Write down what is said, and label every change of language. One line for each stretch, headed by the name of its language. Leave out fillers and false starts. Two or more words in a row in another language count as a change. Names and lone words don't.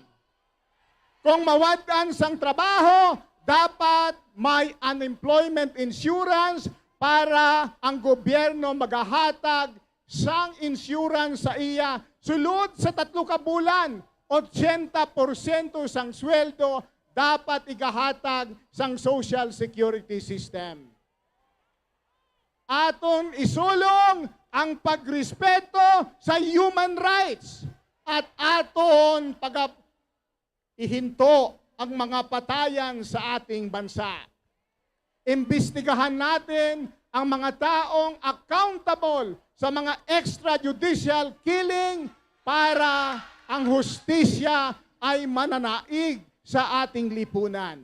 Hiligaynon: Kung mawadan sang trabaho, dapat may
English: unemployment insurance
Hiligaynon: para ang gobyerno magahatag sang insurance sa iya. Sulod sa 3 ka bulan, 80% sang sweldo dapat igahatag sang
English: social security system.
Hiligaynon: Aton isulong ang pagrespeto sa
English: human rights
Hiligaynon: at aton ihinto ang mga patayan sa ating bansa.
Filipino: Imbestigahan natin ang mga taong accountable sa mga
English: extrajudicial killing
Filipino: para ang hustisya ay mananaig sa ating lipunan.